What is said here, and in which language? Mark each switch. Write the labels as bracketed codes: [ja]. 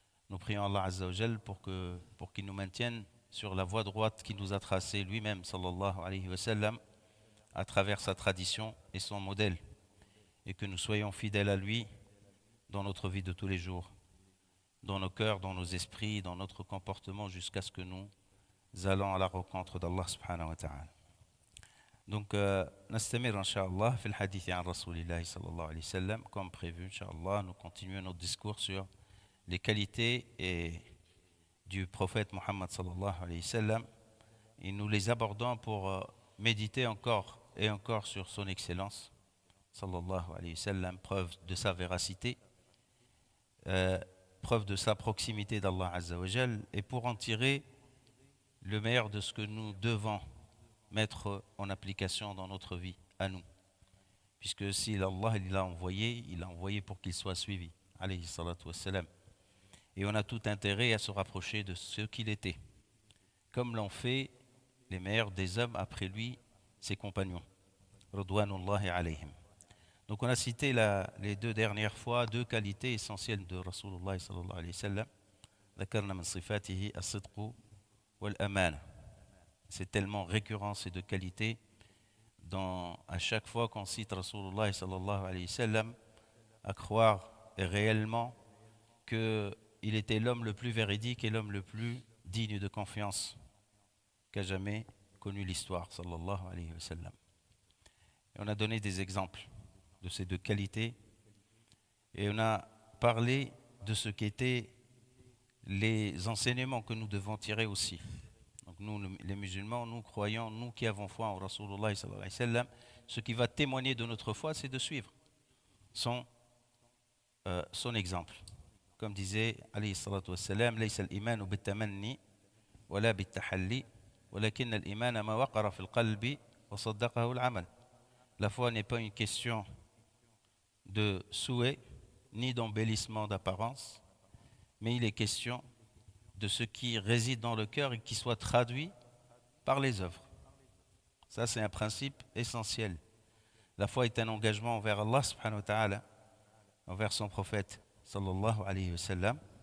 [fr] Nous prions Allah Azza wa Jal pour qu'il nous maintienne sur la voie droite qu'il nous a tracée lui-même, sallallahu alayhi wa sallam, à travers sa tradition et son modèle, et que nous soyons fidèles à lui dans notre vie de tous les jours, dans nos cœurs, dans nos esprits, dans notre comportement, jusqu'à ce que nous allons à la rencontre d'Allah subhanahu wa ta'ala. [ar] Donc, نستمر إن شاء الله في الحديث عن رسول الله صلى الله عليه وسلم. [fr] Comme prévu, Inch'Allah, nous continuons notre discours sur les qualités du prophète Muhammad sallallahu alayhi wa sallam et nous les abordons pour méditer encore et encore sur son excellence sallallahu alayhi wa sallam, preuve de sa véracité, preuve de sa proximité d'Allah Azza wa Jal et pour en tirer le meilleur de ce que nous devons mettre en application dans notre vie à nous, puisque si Allah il l'a envoyé pour qu'il soit suivi alayhi salatu wa salam. Et on a tout intérêt à se rapprocher de ce qu'il était, comme l'ont fait les meilleurs des hommes après lui, ses compagnons. Ridwanullahi alayhim. Donc on a cité les deux dernières fois deux qualités essentielles de Rasulullah sallallahu alayhi wa sallam. [ar] ذكرنا من صفاته الصدق والأمانة. [fr] C'est tellement récurrent ces deux qualités à chaque fois qu'on cite Rasulullah sallallahu alayhi wa sallam, à croire réellement qu'il était l'homme le plus véridique et l'homme le plus digne de confiance qu'a jamais connu l'histoire, sallallahu alayhi wa sallam. Et on a donné des exemples de ces deux qualités et on a parlé de ce qu'étaient les enseignements que nous devons tirer aussi. Donc nous, les musulmans, nous croyons, nous qui avons foi en Rasulullah sallallahu alayhi wa sallam, ce qui va témoigner de notre foi, c'est de suivre son exemple. Comme disait [ar] alayhi salatu wassalam, ليس الإيمان بالتمني ولا بالتحلي ولكن الإيمان ما وقر في القلب وصدقه العمل. [fr] La foi n'est pas une question de souhait ni d'embellissement d'apparence, mais il est question de ce qui réside dans le cœur et qui soit traduit par les œuvres. Ça, c'est un principe essentiel. La foi est un engagement envers Allah subhanahu wa ta'ala, envers son prophète sallallahu alayhi wa sallam.